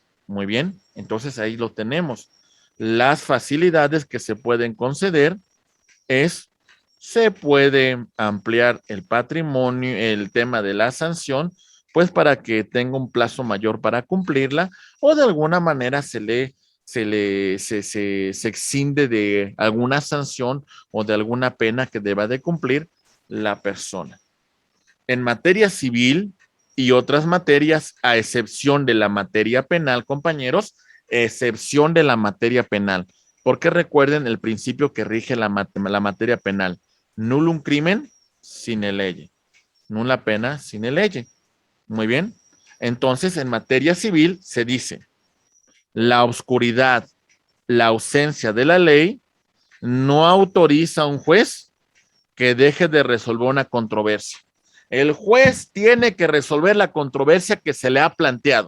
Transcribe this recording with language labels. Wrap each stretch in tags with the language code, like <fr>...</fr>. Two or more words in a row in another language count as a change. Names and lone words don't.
<es>Muy bien, entonces ahí lo tenemos. Las facilidades que se pueden conceder es, se puede ampliar el patrimonio, el tema de la sanción, pues para que tenga un plazo mayor para cumplirla o de alguna manera se exinde de alguna sanción o de alguna pena que deba de cumplir la persona. En materia civil y otras materias, a excepción de la materia penal, compañeros, excepción de la materia penal, porque recuerden el principio que rige la materia penal.</es> <la>Nullum crimen sine lege. Nulla pena sine lege.</la> <es>Muy bien. Entonces, en materia civil se dice, la oscuridad, la ausencia de la ley no autoriza a un juez que deje de resolver una controversia. El juez tiene que resolver la controversia que se le ha planteado.</es>